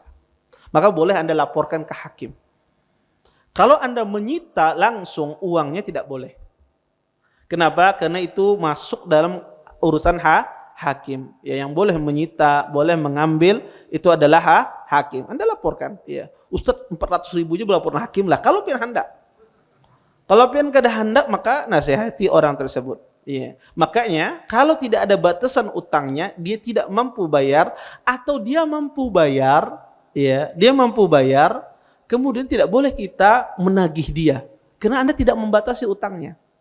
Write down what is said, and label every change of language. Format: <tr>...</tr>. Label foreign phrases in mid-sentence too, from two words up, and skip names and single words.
<id>Maka boleh Anda laporkan ke hakim. Kalau Anda menyita langsung uangnya tidak boleh. Kenapa? Karena itu masuk dalam urusan hakim. Ya, yang boleh menyita, boleh mengambil itu adalah hakim. Anda laporkan. Ya, Ustadz 400 ribunya laporkan hakim lah. Kalau pian hendak.</id> <bjn>Kalau pian kada hendak,</bjn> <id>maka nasihati orang tersebut. Ya. Makanya kalau tidak ada batasan utangnya, dia tidak mampu bayar atau dia mampu bayar, ya, dia mampu bayar, kemudian tidak boleh kita menagih dia karena Anda tidak membatasi utangnya.</id>